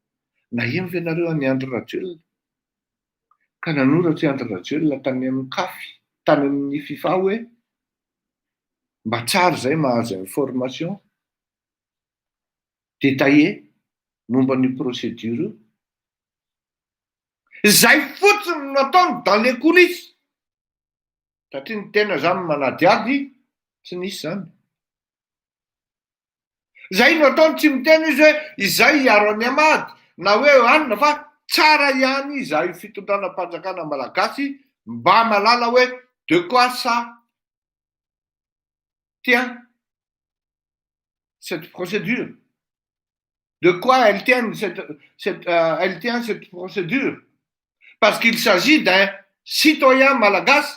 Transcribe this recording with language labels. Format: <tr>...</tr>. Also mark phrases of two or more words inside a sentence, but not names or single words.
<mg>Naheno ve nareo any Andry Rajoelina? Ka nanoratra i Andry Rajoelina tany amin'ny CAF, tany amin'ny FIFA hoe mba tsara zay mahazo</mg> <fr>information détaillée</fr> <mg>momba ny procédure io. Zay fotsiny nataony</mg> <fr>dans les coulisses.</fr> <mg>Satria ny tena zany manady ady tsy nisy zany. Zay no ataony tsy miteny izy hoe izay hiaro any Hamady na hoe anina fa tsara ihany izahay fitondranam-panjakana malagasy mba malala hoe</mg> <fr>de quoi ça tient cette procédure, de quoi elle tient cette procédure, parce qu'il s'agit d'un citoyen malagasy.</fr>